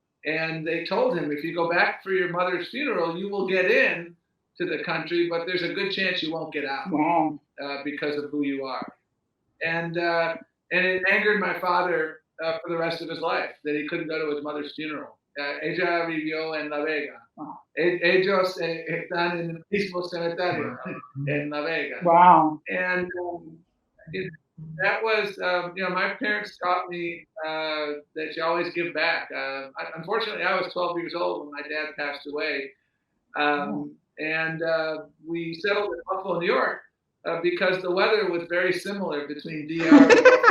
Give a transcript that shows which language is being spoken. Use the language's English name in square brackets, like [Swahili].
[English] And they told him, if you go back for your mother's funeral, you will get in to the country, but there's a good chance you won't get out because of who you are. And it angered my father for the rest of his life that he couldn't go to his mother's funeral. [Spanish] Ella vivió en La Vega. Ellos están en el mismo cementerio en La Vega. [English] Wow. And that was, my parents taught me that you always give back. Unfortunately, I was 12 years old when my dad passed away. And we settled in Buffalo, New York, because the weather was very similar between DR and Buffalo.